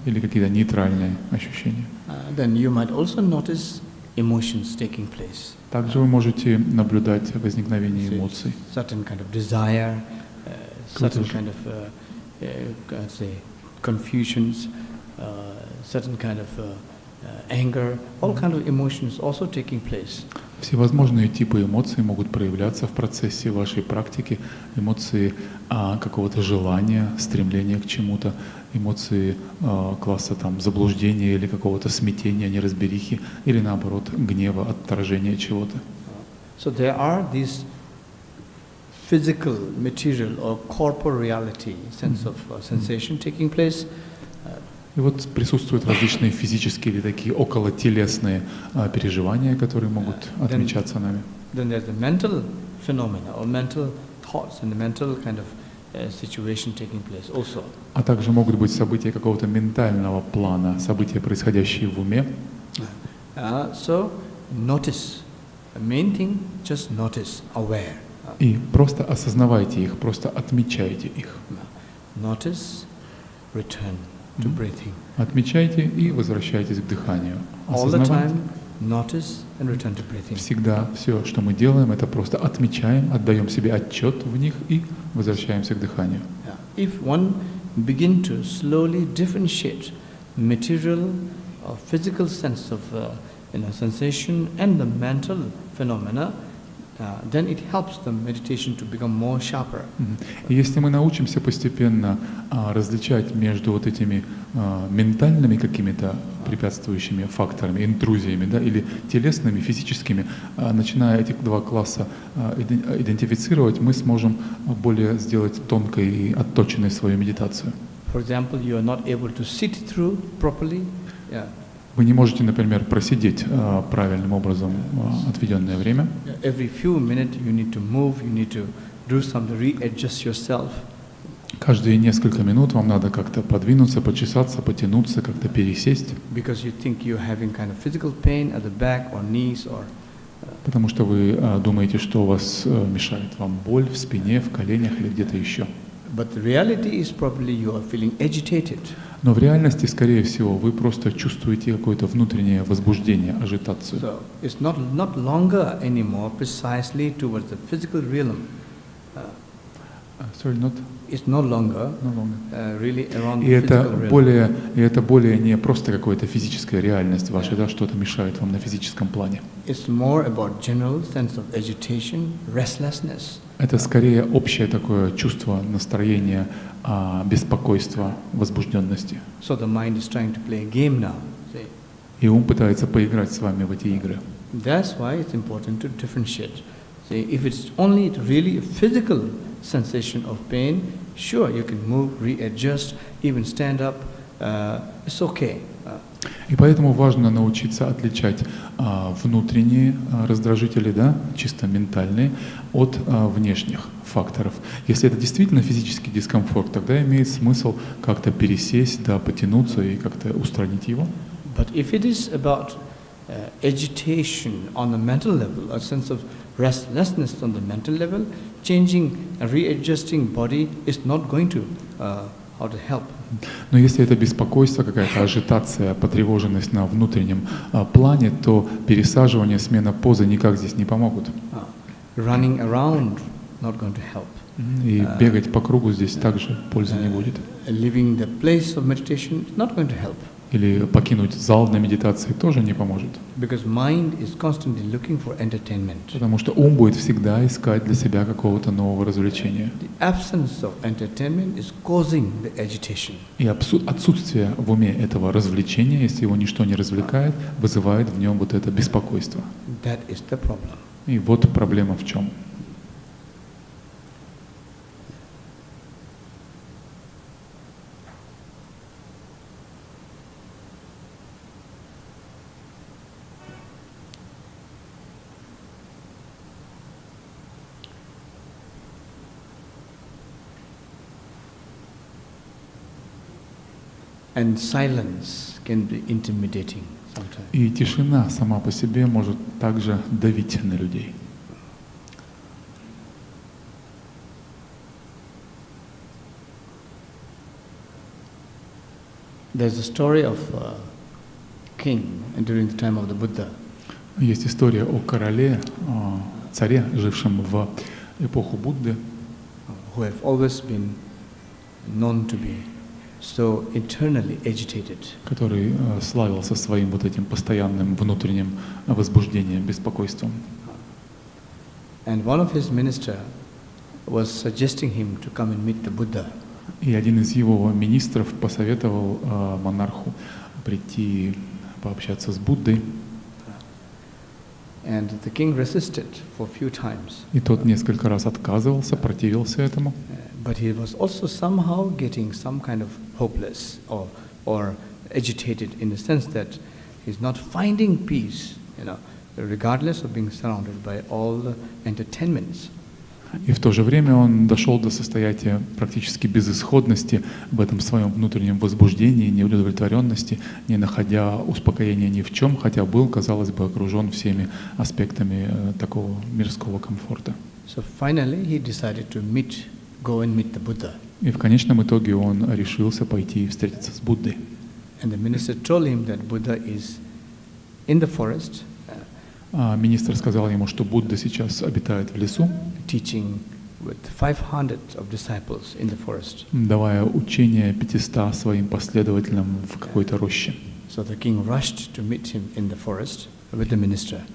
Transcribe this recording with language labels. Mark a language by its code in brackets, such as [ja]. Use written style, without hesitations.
[ru] Или какие-то нейтральные ощущения. [en] Then you might also notice emotions taking place. [ru] Также вы можете наблюдать возникновение эмоций. [en] Certain kind of desire, certain kind of say confusions, certain kind of anger, all kind of emotions also taking place. [ru] Всевозможные типы эмоций могут проявляться в процессе вашей практики. Эмоции какого-то желания, стремления к чему-то, эмоции класса там, заблуждения или какого-то смятения, неразберихи, или наоборот гнева, отторжения чего-то. [en] So there are these physical, material or corporal reality, sense of sensation taking place. [ru] И вот присутствуют различные физические или такие околотелесные переживания, которые могут отмечаться нами. [en] Then there's the mental phenomena or mental thoughts and the mental kind of situation taking place also. [ru] А также могут быть события какого-то ментального плана, события, происходящие в уме. [en] So notice. The main thing, just notice, aware. [ru] И просто осознавайте их, просто отмечайте их. [en] Notice, return to breathing. [ru] Отмечайте и возвращайтесь к дыханию. [en] All the time, notice and return to breathing. [ru] Всегда все, что мы делаем, это просто отмечаем, отдаем себе отчет в них и возвращаемся к дыханию. [en] If one begin to slowly differentiate material or physical sense of sensation and the mental phenomena, then it helps the meditation to become more sharper. [ru] И если мы научимся постепенно различать между вот этими ментальными какими-то препятствующими факторами, интрузиями, да, или телесными, физическими, начиная эти два класса идентифицировать, мы сможем более сделать тонкой и отточенной свою медитацию. [en] For example, you are not able to sit through properly. [ru] Вы не можете, например, просидеть правильным образом отведенное время. [en] Every few minutes you need to move, you need to do something, readjust yourself. [ru] Каждые несколько минут вам надо как-то подвинуться, почесаться, потянуться, как-то пересесть. [en] Because you think you're having kind of physical pain at the back or knees or. [ru] Потому что вы думаете, что у вас мешает вам боль в спине, в коленях или где-то еще. [en] But the reality is probably you are feeling agitated. [ru] Но в реальности, скорее всего, вы просто чувствуете какое-то внутреннее возбуждение, ажитацию. [en] So it's not longer anymore precisely towards the physical realm. Sorry, not? It's no longer really around the physical realm. [ru] И это более не просто какая-то физическая реальность ваша, да, что-то мешает вам на физическом плане. [en] It's more about general sense of agitation, restlessness. [ru] Это скорее общее такое чувство, настроение, беспокойства, возбужденности. [en] So the mind is trying to play a game now. See? [ru] И ум пытается поиграть с вами в эти игры. [en] That's why it's important to differentiate. See, if it's only really a physical sensation of pain, sure, you can move, readjust, even stand up. It's okay. [ru] И поэтому важно научиться отличать внутренние раздражители, да, чисто ментальные, от внешних факторов. Если это действительно физический дискомфорт, тогда имеет смысл как-то пересесть, да, потянуться и как-то устранить его. [en] But if it is about agitation on the mental level, a sense of restlessness on the mental level, changing and readjusting body is not going to how to help. [ru] Но если это беспокойство, какая-то ажитация, потревоженность на внутреннем плане, то пересаживание, смена позы никак здесь не помогут. [en] Running around not going to help. [ru] И бегать по кругу здесь также пользы не будет. [en] Leaving the place of meditation is not going to help. [ru] Или покинуть зал на медитации тоже не поможет. [en] Because mind is constantly looking for entertainment. [ru] Потому что ум будет всегда искать для себя какого-то нового развлечения. [en] The absence of entertainment is causing the agitation. [ru] И отсутствие в уме этого развлечения, если его ничто не развлекает, вызывает в нем вот это беспокойство. [en] That is the problem. [ru] И вот проблема в чем. [en] And silence can be intimidating sometimes. [ru] И тишина сама по себе может также давить на людей. [en] There's a story of a king during the time of the Buddha. [ru] Есть история о короле, царе, жившем в эпоху Будды, [en] Who have always been known to be so internally agitated. [ru] который славился своим вот этим постоянным внутренним возбуждением, беспокойством. [en] And one of his minister was suggesting him to come and meet the Buddha. [ru] И один из его министров посоветовал монарху прийти пообщаться с Буддой. [en] And the king resisted for a few times. [ru] И тот несколько раз отказывался, противился этому. [en] But he was also somehow getting some kind of hopeless or agitated in the sense that he's not finding peace, regardless of being surrounded by all the entertainments. [ru] И в то же время он дошел до состояния практически безысходности в этом своем внутреннем возбуждении, неудовлетворенности, не находя успокоения ни в чем, хотя был, казалось бы, окружен всеми аспектами такого мирского комфорта. [en] So finally he decided to go and meet the Buddha. [ru] И в конечном итоге он решился пойти и встретиться с Буддой. [en] And the minister told him that Buddha is in the forest. [ru] Министр сказал ему, что Будда сейчас обитает в лесу, [en] teaching with 500 of disciples in the forest. [ru] Давая учение 500 своим последователям в какой-то роще. [en] So the king rushed to meet him in the forest with the minister.